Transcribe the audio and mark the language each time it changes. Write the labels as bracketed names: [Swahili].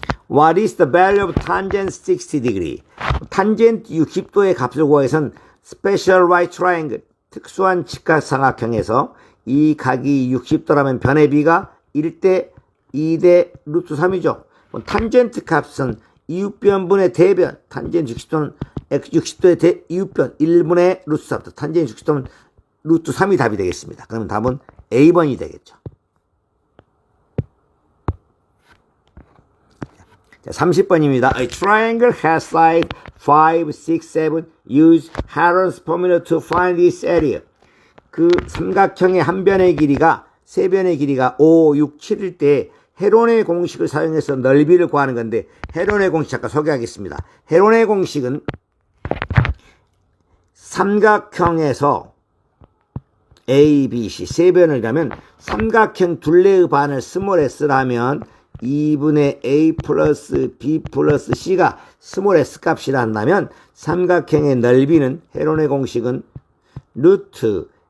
[English] What is the value of tangent 60 degree? [Korean] 탄젠트 60도의 값을 구하여선 [English] special right triangle, [Korean] 특수한 직각 삼각형에서 이 각이 60도라면 변의 비가 1대 2대 루트 3이죠. 탄젠트 값은 이웃변분의 대변, 탄젠트 60도는 x60도의 이웃변 1분의 루트 3, 탄젠트 60도는 루트 3이 답이 되겠습니다. 그러면 답은 A번이 되겠죠. 자, 30번입니다. [English] A triangle has sides 5, 6, 7. Use Heron's formula to find this area. [Korean] 그 삼각형의 한 변의 길이가 세 변의 길이가 5, 6, 7일 때 헤론의 공식을 사용해서 넓이를 구하는 건데 헤론의 공식 잠깐 소개하겠습니다. 헤론의 공식은 삼각형에서 A, B, C 세 변이라면 삼각형 둘레의 반을 스몰 s라면 2분의 A 플러스 B 플러스 C가 스몰 s 값이라 한다면 삼각형의 넓이는 헤론의 공식은 루트